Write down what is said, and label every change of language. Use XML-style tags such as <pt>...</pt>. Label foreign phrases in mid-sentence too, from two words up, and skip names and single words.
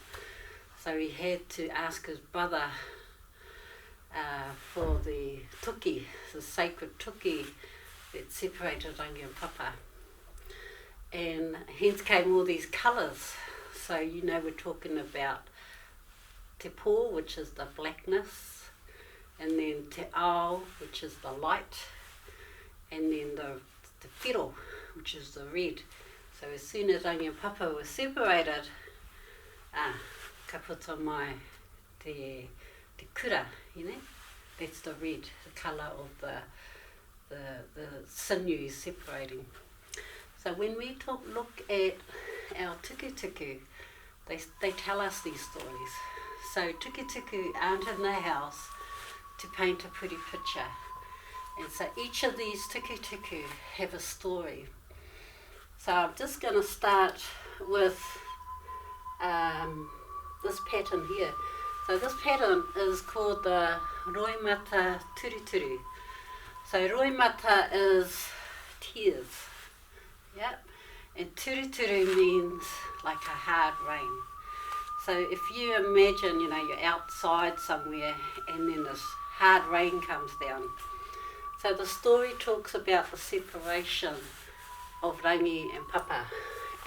<en>So he had to ask his brother for the tuki, the sacred tuki that separated rangi and papa. And hence came all these colours. So we're talking about</en> <mi>te pō,</mi> <en>which is the blackness, and then</en> <mi>te ao,</mi> <en>which is the light, and then the whiro, which is the red. So as soon as rangi and papa were separated,</en> <mi>ka puta mai te kura,</mi> <en>that's the red, the colour of the sinews separating. So when we look at our tuku, they tell us these stories. So tuku aren't in the house to paint a pretty picture. And so each of these tuku have a story. So I'm just going to start with this pattern here. So this pattern is called the roimata turuturu. So roimata is tears. Yep. And turuturu means like a hard rain. So if you imagine, you're outside somewhere and then this hard rain comes down. So the story talks about the separation of rangi and papa.</en>